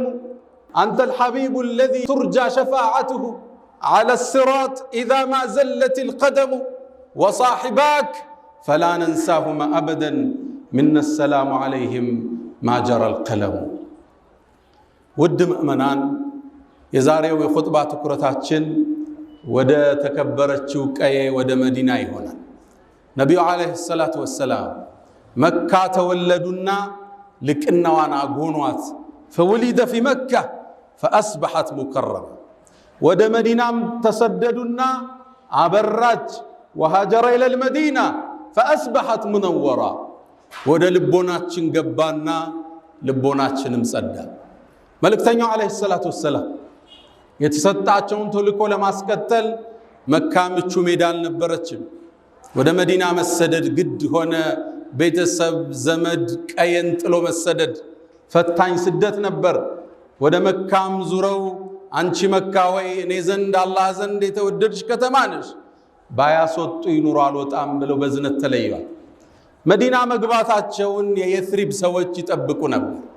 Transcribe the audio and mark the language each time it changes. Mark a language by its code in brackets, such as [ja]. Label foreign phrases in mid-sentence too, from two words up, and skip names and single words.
[ar] أنت الحبيب الذي ترجى شفاعته على الصراط إذا ما زلت القدم، وصاحباك فلا ننساهما أبدا، منا السلام عليهم ما جرى القلم. ود مؤمنان، [am] የዛሬው የኹጥባ ትኩረታችን ወደ ተከበረችው ቀዬ ወደ መዲና ይሆናል። ነቢዩ [ar] عليه الصلاة والسلام [am] መካ ተወለዱና ልቅናዋን አጎኗት። [ar] فولد في مكة فأصبحت مكرمة. [am] ወደ መዲናም ተሰደዱና አበራች። [ar] وهاجر إلى المدينة فأصبحت منورة. [am] ወደ ልቦናችን ገባና ልቦናችንም ጸዳ። መልእክተኛው [ar] عليه الصلاة والسلام [am] የተሰጣቸውን ተልእኮ ለማስቀጠል መካ ምቹ ሜዳ አልነበረችም። ወደ መዲና መሰደድ ግድ ሆነ። ቤተሰብ፣ ዘመድ፣ ቀየን ጥሎ መሰደድ ፈታኝ ስደት ነበር። ወደ መካም ዙረው አንቺ መካ ወይ እኔ ዘንድ አላህ ዘንድ የተወደድሽ ከተማ ነሽ፣ ባያስወጡ ይኑሩ አልወጣም ብለው በዝነት ተለይዋል። መዲና መግባታቸውን የየትሪብ ሰዎች ይጠብቁ ነበር።